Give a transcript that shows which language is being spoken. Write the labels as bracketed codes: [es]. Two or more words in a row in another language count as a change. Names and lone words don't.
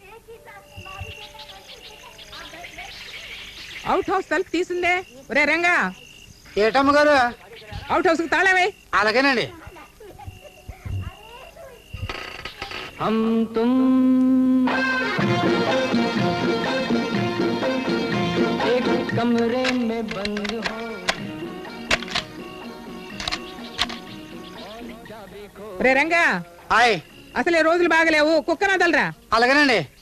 [te] అవుట్ హౌస్ తలుపు తీసిందే. ఒరే రంగా, ఏటమ్మ గారు? అవుట్ హౌస్ కి తాళమే. అలాగేనండి. [hi] हम तुम एक कमरे में बंद हो। [te] ఒరే రంగా, హాయ్. అసలే రోజులు బాగలేవు, కుక్కన వదలరా. అలాగేనండి.